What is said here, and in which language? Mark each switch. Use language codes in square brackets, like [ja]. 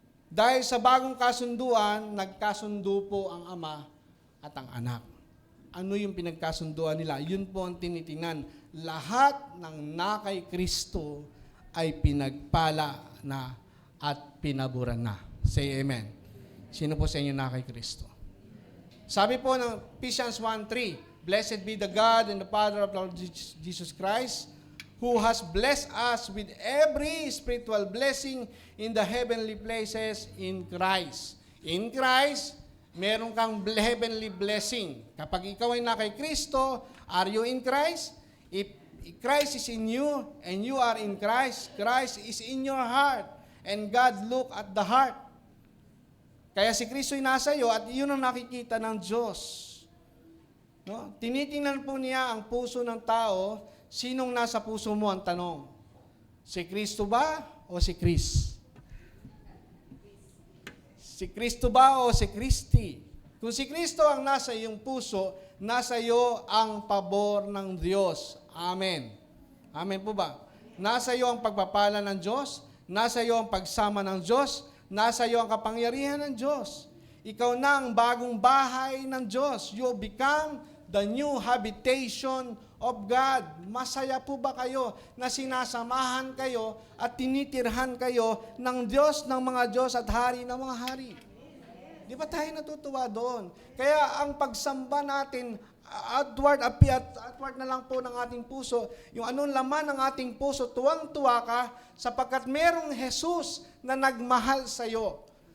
[tl] Dahil sa bagong kasunduan, nagkasundo po ang Ama at ang Anak. Ano yung pinagkasunduan nila? Yun po ang tinitingnan. Lahat ng nakay Kristo ay pinagpala na at pinaburan na. [en] Say amen. [tl] Sino po sa inyo nakay Kristo? Sabi po ng [en] Ephesians 1:3, Blessed be the God and the Father of Lord Jesus Christ, who has blessed us with every spiritual blessing in the heavenly places in Christ. In Christ, [tl] meron kang [en] heavenly blessing. [tl] Kapag ikaw ay na kay Kristo, [en] are you in Christ? If Christ is in you and you are in Christ, Christ is in your heart. And God look at the heart. [tl] Kaya si Kristo ay nasa iyo at iyon ang nakikita ng Diyos. No? Tinitingnan po niya ang puso ng tao. Sinong nasa puso mo ang tanong? Si Kristo ba o si Chris? Si Kristo ba o si Kristi? Kung si Kristo ang nasa iyong puso, nasa iyo ang pabor ng Diyos. Amen. Amen po ba? Nasa iyo ang pagpapala ng Diyos, nasa iyo ang pagsama ng Diyos, nasa iyo ang kapangyarihan ng Diyos. Ikaw na ang bagong bahay ng Diyos. [en] You become the new habitation of God. [tl] Masaya po ba kayo na sinasamahan kayo at tinitirhan kayo ng Diyos ng mga Diyos at Hari ng mga Hari? Di ba tayo natutuwa doon? Kaya ang pagsamba natin, outward na lang po ng ating puso, yung anong laman ng ating puso, tuwang-tuwa ka sapagkat merong Jesus na nagmahal sa iyo.